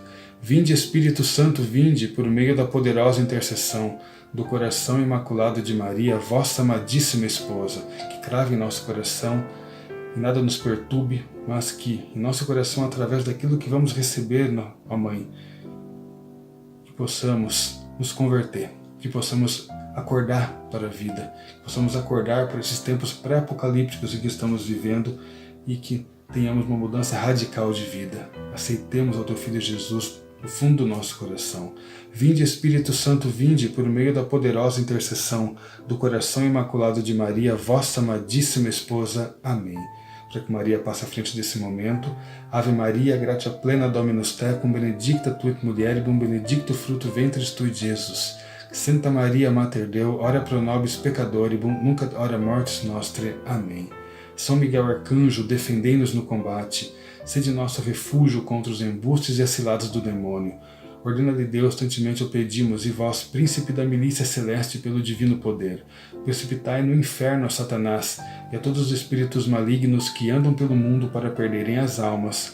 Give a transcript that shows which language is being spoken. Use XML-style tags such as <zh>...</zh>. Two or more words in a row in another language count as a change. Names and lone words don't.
<pt>Vinde Espírito Santo, vinde por meio da poderosa intercessão do coração imaculado de Maria, vossa amadíssima esposa, que crave em nosso coração e nada nos perturbe, mas que em nosso coração, através daquilo que vamos receber, ó Mãe, que possamos nos converter, que possamos acordar para a vida, que possamos acordar para esses tempos pré-apocalípticos em que estamos vivendo e que tenhamos uma mudança radical de vida. Aceitemos ao Teu Filho Jesus no fundo do nosso coração. Vinde Espírito Santo, vinde por meio da poderosa intercessão do coração imaculado de Maria, vossa amadíssima esposa. Amém. Para que Maria passe à frente desse momento.</pt> <la>Ave Maria, gratia plena Dominus tecum, benedicta tu et mulieribus, benedictus fructus ventris tui, Jesus. Santa Maria, Mater Dei, ora pro nobis peccatoribus, nunc et hora mortis nostre. Amém.</la> <pt>São Miguel Arcanjo, defendei-nos no combate. Sede nosso refúgio contra os embustes e as ciladas do demônio. Ordena-lhe Deus, tantemente o pedimos, e vós, príncipe da milícia celeste, pelo divino poder, precipitai no inferno a Satanás e a todos os espíritos malignos que andam pelo mundo para perderem as almas.</pt>